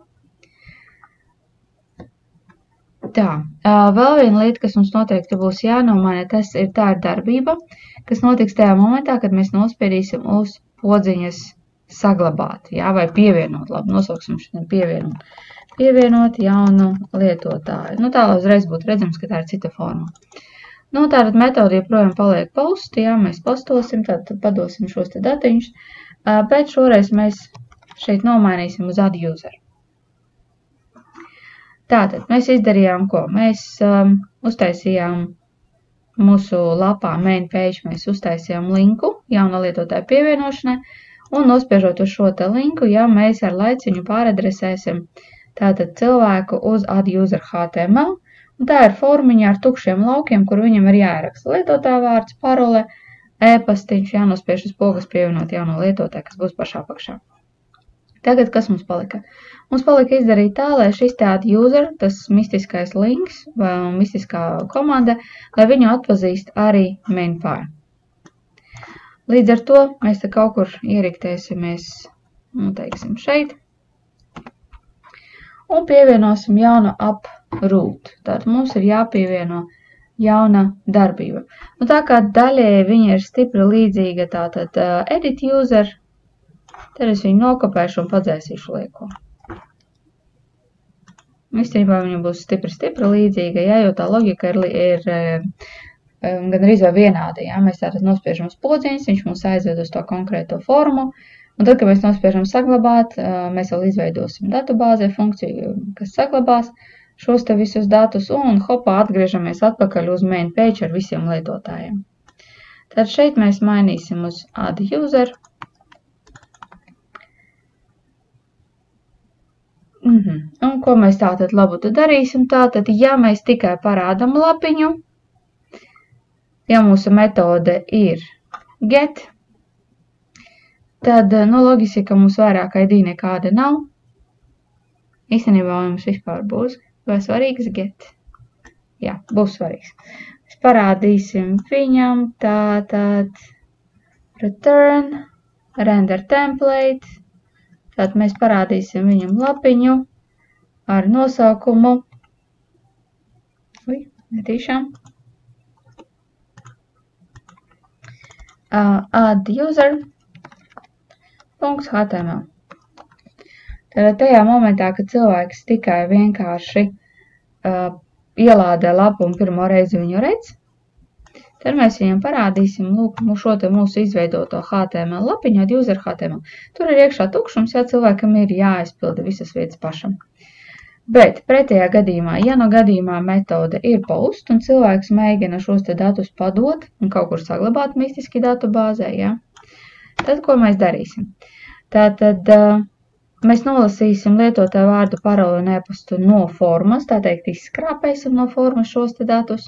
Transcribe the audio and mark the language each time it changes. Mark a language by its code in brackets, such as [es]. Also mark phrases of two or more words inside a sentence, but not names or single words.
[lv] Tā, vēl viena lieta, kas mums noteikti būs jānomaina, tā ir darbība, kas notiks tajā momentā, kad mēs nospiedīsim uz podziņas saglabāt, vai pievienot, labi, nosauksim šodien pievienot jaunu lietotāju. Tā lai uzreiz būtu redzams, ka tā ir cita forma. Tātad metode joprojām paliek post, mēs postosim, tad padosim šos te datiņus, bet šoreiz mēs šeit nomainīsim uz [en] add user. [lv] Tātad mēs izdarījām ko? Mēs uztaisījām mūsu lapā [en] main page, [lv] mēs uztaisījām linku jauna lietotāja pievienošanai, un nospiežot uz šo te linku, mēs ar laiciņu pāradresēsim tātad cilvēku uz [en] add user HTML, [lv] un tā ir formiņa ar tukšiem laukiem, kur viņam ir jāieraksta lietotāja vārds, parole, e-pastiņš, jānospiež uz pogas pievienot jauno lietotāju, kas būs pašā apakšā. Tagad, kas mums palika? Mums palika izdarīt tā, lai šis te [en] add user, [lv] tas mistiskais links vai mistiskā komanda, lai viņu atpazīst arī main.py. Līdz ar to mēs te kaut kur ieriktēsimies, teiksim, šeit, un pievienosim jaunu app-root. Tātad mums ir jāpievieno jauna darbība. Tā kā daļēji viņa ir stipri līdzīga tātad [en] edit user, [lv] tad es viņu nokopēšu un padzēsīšu lieko. Īstenībā viņa būs stipri līdzīga, jo tā logika ir gan arī vienāda. Mēs tātad nospiežam uz podziņas, viņš mums aizved uz to konkrēto formu, un tad, kad mēs nospiežam saglabāt, mēs vēl izveidosim datubāzē funkciju, kas saglabās šos te visus datus, un hopā atgriežamies atpakaļ uz [en] main page [lv] ar visiem lietotājiem. Tad šeit mēs mainīsim uz [en] add user. [lv] Un ko mēs tātad labutu darīsim? Tātad, ja mēs tikai parādam lapiņu, ja mūsu metode ir get, tad logiski, ka mums vairāk ID nekāda nav. Īstenībā mums vispār būs vai svarīgs get. Jā, būs svarīgs. Mēs parādīsim viņam tātad return, [en] render template. [lv] Tātad mēs parādīsim viņam lapiņu ar nosaukumu [en] add user. [lv] html. Tātad tajā momentā, kad cilvēks tikai vienkārši ielādē lapu un pirmo reizi viņu redz, tad mēs viņam parādīsim šo te mūsu izveidoto HTML lapiņu, [en] add user HTML. [lv] Tur ir iekšā tukšums, cilvēkam ir jāaizpilda visas vietas pašam. Bet pretējā gadījumā, ja no gadījumā metode ir post un cilvēks mēģina šos te datus padot un kaut kur saglabāt mistiski datubāzē, tad ko mēs darīsim? Tātad mēs nolasīsim lietotāju vārdu, paroli un e-pastu no formas, tā teikt izskrāpēsim no formas šos te datus.